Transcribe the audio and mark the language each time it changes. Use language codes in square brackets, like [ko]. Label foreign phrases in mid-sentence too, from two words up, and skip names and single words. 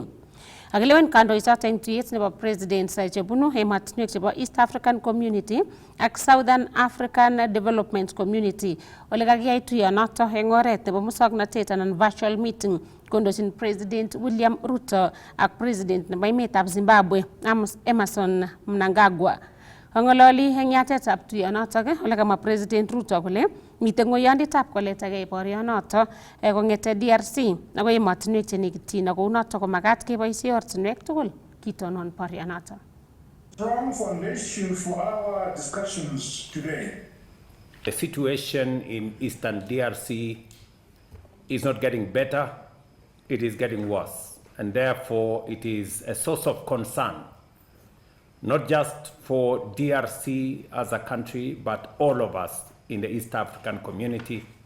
[kln] Akilewen kandoichoto eng tuyet nebo presidents chebunu ematinwek chebo East African Community ak Southern African Development Community ole kakiyai tuyonoto eng oret nebo musoknotet anan [en] virtual meeting [kln] kondochin President William Ruto ak President nebo emetab Zimbabwe Emmerson Mnangagwa. Kongololi eng yatetab tuyonoto ole kamwa President Ruto kole mite ngoyondetab koletagei boryonoto kongete DRC ako emotinwek chenekityin ako unoto komagat keboisie ortinwek tugul kitonon boryonoto. [en] Strong foundation for our discussions today. The situation in Eastern DRC is not getting better, it is getting worse, and therefore it is a source of concern, not just for DRC as a country, but all of us in the East African community